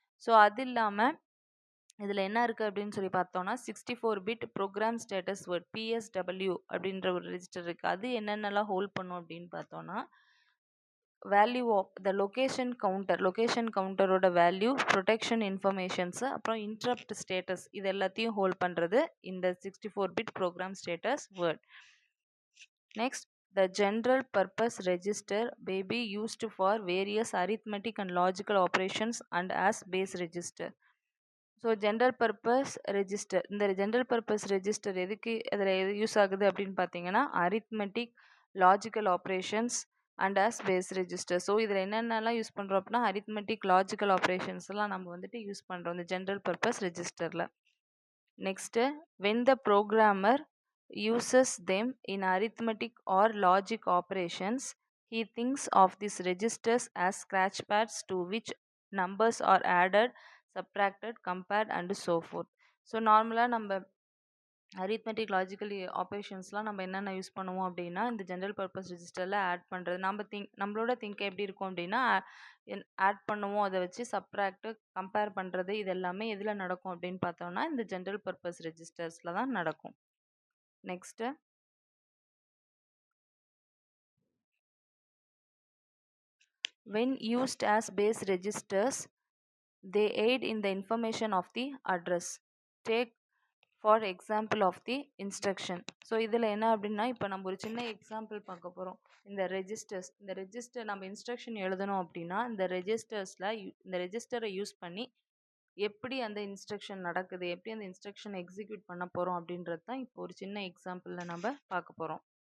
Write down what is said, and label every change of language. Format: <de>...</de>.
<ta>So அது இல்லாமல் இதில் என்ன இருக்குது அப்படின்னு சொல்லி பார்த்தோன்னா 64-bit program status word PSW அப்படின்ற ஒரு ரெஜிஸ்டர் இருக்குது. அது என்னென்னலாம் ஹோல்ட் பண்ணும் அப்படின்னு பார்த்தோன்னா value of the location கவுண்டரோட value, protection informations, அப்புறம் இன்டரப்ட் ஸ்டேட்டஸ் இது எல்லாத்தையும் ஹோல்ட் பண்ணுறது இந்த 64-பிட் program status word.</ta> <en>Next, the general purpose register may be used for various arithmetic and logical operations and as base register.</en> <ta>So general purpose register, இந்த general purpose register எதுக்கு அதில் use ஆகுது அப்படின்னு பார்த்தீங்கன்னா arithmetic, logical operations and as base register. So இதில் என்னென்னலாம் use பண்ணுறோம் அப்படின்னா அரித்மெட்டிக், லாஜிக்கல் ஆப்ரேஷன்ஸ்லாம் நம்ம வந்துட்டு யூஸ் பண்ணுறோம் இந்த ஜென்ரல் பர்பஸ் ரெஜிஸ்டரில்.</ta> <en>Next, when the programmer uses them in arithmetic or logic operations, he thinks of these registers as scratchpads to which numbers are added, subtracted, compared and so forth.</en> <ta>So நார்மலாக நம்ம arithmetic, logical ஆப்ரேஷன்ஸ்லாம் நம்ம என்னென்ன use பண்ணுவோம் அப்படின்னா இந்த general purpose ரெஜிஸ்டரில் add பண்ணுறது. நம்மளோட திங்க் எப்படி இருக்கும் அப்படின்னா ஆட் பண்ணுவோம், அதை வச்சு சப்ராக்டு, கம்பேர் பண்ணுறது, இது எல்லாமே எதில் நடக்கும் அப்படின்னு பார்த்தோம்னா இந்த ஜென்ரல் பர்பஸ் ரெஜிஸ்டர்ஸில் தான் நடக்கும்.</ta> <en>Next, when used as base registers, they aid in the information of the address. Take for example of the instruction.</en> <ta>So இதில் என்ன அப்படின்னா இப்போ நம்ம ஒரு சின்ன எக்ஸாம்பிள் பார்க்க போகிறோம். இந்த ரெஜிஸ்டர் நம்ம இன்ஸ்ட்ரக்ஷன் எழுதணும் அப்படின்னா இந்த ரெஜிஸ்டரை யூஸ் பண்ணி எப்படி அந்த இன்ஸ்ட்ரக்ஷன் நடக்குது, எப்படி அந்த இன்ஸ்ட்ரக்ஷன் எக்ஸிக்யூட் பண்ண போகிறோம் அப்படின்றது தான் இப்போ ஒரு சின்ன எக்ஸாம்பிளில் நம்ம பார்க்க போகிறோம்.</ta>